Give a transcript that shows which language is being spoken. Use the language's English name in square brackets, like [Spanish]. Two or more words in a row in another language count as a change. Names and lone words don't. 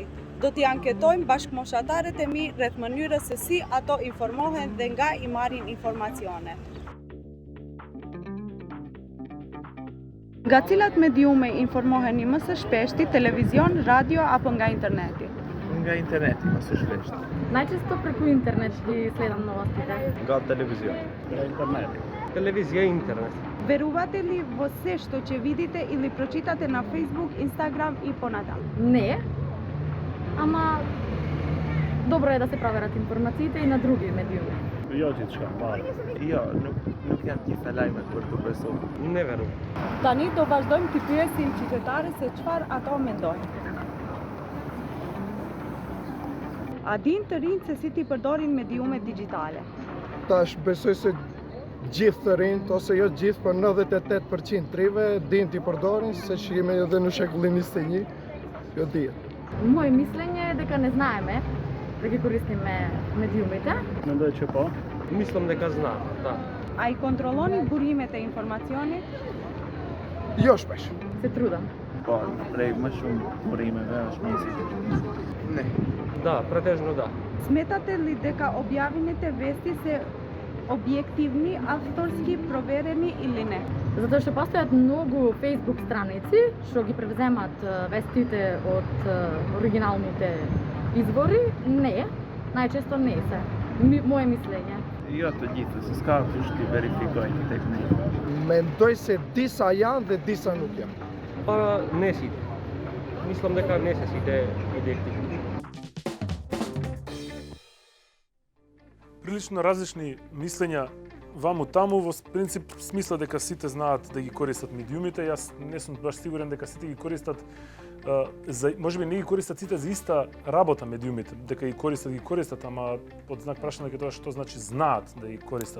[Albanian] Do t'i anketojmë bashkëmoshatarët e mi rreth mënyrës se si ato informohen dhe nga i marrin informacione. Nga cilat mediume informoheni më së shpeshti, televizion, radio apo nga interneti? Nga interneti më së shpeshti. [Macedonian] Најчесто преку интернет ги следам новостите. [Albanian] Nga телевизион. Nga интернeti. [Macedonian] Телевизија и интернет. Verувате ли во се што ќе видите или прочитате на Facebook, Instagram и понатаму? Не, ама добро е да се проверат информациите и на други медиуми. [Albanian] Jo gjithçka, mbarë. Jo, nuk janë gjitha lajmet për të besuar. [Macedonian] Не верој. [Albanian] Tani do vazhdojmë të pyesim qytetarët se çfarë ato mendojnë. A din të rinjtë se si t'i përdorin mediumet digjitale? Tash besoj se gjithë të rinjt, ose jo gjithë, por 98% trive din t'i përdorin, se që jemi edhe në shekullin 21, jo dihet. Моје мислење е дека не знаеме да ги користиме медиумите. Mendoj që po. [Macedonian] Mislim дека знам, да. [Albanian] A i kontrolloni burimet e informacionit? Jo shpesh. [Macedonian] Се трудам. [Albanian] Po, prej më shumë burimeve është më e sigurt. [Macedonian] Ne. Да, претежно да. Сметате ли дека објавените вести се објективни, авторски проверени или не? Затоа што постојат многу Facebook страници што ги превземат вестите од оригиналните извори. Не, најчесто не се. Моje мислење. [Albanian] Jo të gjithë, se s'ka kush t'i verifikojnë tek ne. Mendoj se disa janë dhe disa nuk janë. Pa nesit. [Macedonian] Mislim дека не се сите објективни. Прилично различни мислења ваму таму, во принцип смисла дека сите знаат да ги користат медиумите. Јас не сум баш сигурен дека сите ги користат можеби не ги користат сите за иста работа медиумите, дека ги користат, ама под знак прашање дека тоа што значи знаат да ги користат.